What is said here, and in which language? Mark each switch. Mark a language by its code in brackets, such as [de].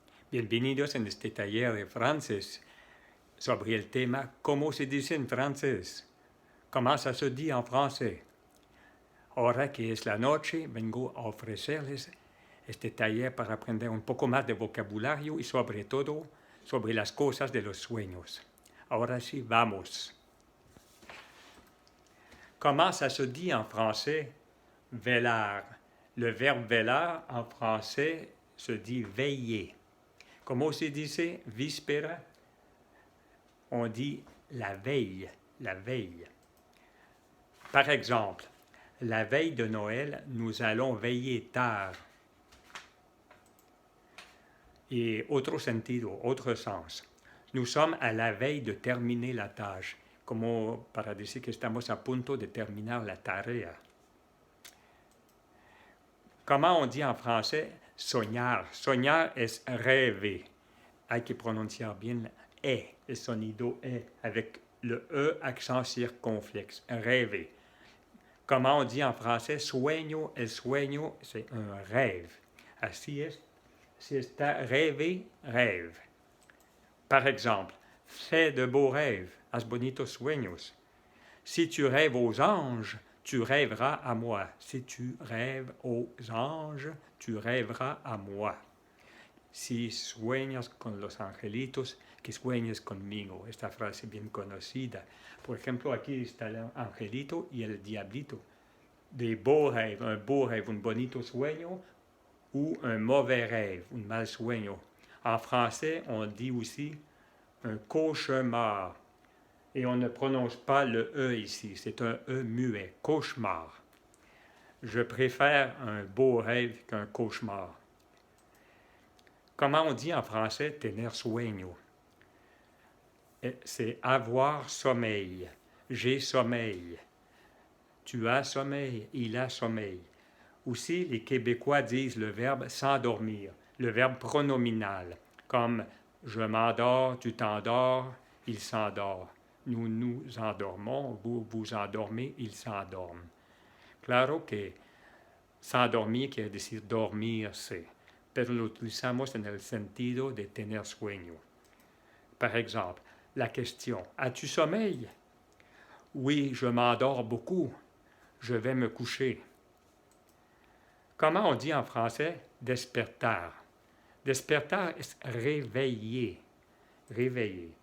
[es] Bienvenidos en este taller de francés sobre el tema ¿Cómo se dice en francés? ¿Cómo [fr] ça se dit en français? [es] Ahora que es la noche, vengo a ofrecerles este taller para aprender un poco más de vocabulario y sobre todo sobre las cosas de los sueños. Ahora sí, vamos. [fr] Comment ça se dit en français? Velar. Le verbe velar en français se dit veiller. Comment se dice víspera? On dit la veille, la veille. Par exemple, la veille de Noël, nous allons veiller tard. Et autre sentido, autre sens. Nous sommes à la veille de terminer la tâche, [es] como para decir que estamos a punto de terminar la tarea. [fr] Comment on dit en français soñar? [es] Soñar es rêver. Hay que pronunciar bien el sonido [fr] avec le accent circonflexe, [es] rêver. [fr] Comment on dit en français sueño? [es] El sueño, [fr] c'est un rêve. [es] Así es. [fr] Si está rêver, rêve. Par exemple, fais de beaux rêves, [es] haz bonitos sueños. [fr] Si tu rêves aux anges, tu rêveras à moi. Si tu rêves aux anges, tu rêveras à moi. [es] Si sueñas con los angelitos, que sueñes conmigo. Esta frase bien conocida. Por ejemplo, aquí está el angelito y el diablito. [fr] Des beaux rêves, [es] un bonito sueño, [fr] ou un mauvais rêve, [es] un mal sueño. [fr] En français, on dit aussi un cauchemar. Et on ne prononce pas le E ici, c'est un E muet, cauchemar. Je préfère un beau rêve qu'un cauchemar. Comment on dit en français tener sueño? C'est avoir sommeil. J'ai sommeil. Tu as sommeil. Il a sommeil. Aussi, les Québécois disent le verbe s'endormir, le verbe pronominal, comme je m'endors, tu t'endors, il s'endort. Nous nous endormons, vous vous endormez, ils s'endorment. [es] Claro que s'endormir quiere decir dormirse, pero lo utilizamos en el sentido de tener sueño. [fr] Par exemple, la question « As-tu sommeil ?» « Oui, je m'endors beaucoup. Je vais me coucher. » Comment on dit en français « despertar » ? Despertar est réveiller. Réveiller.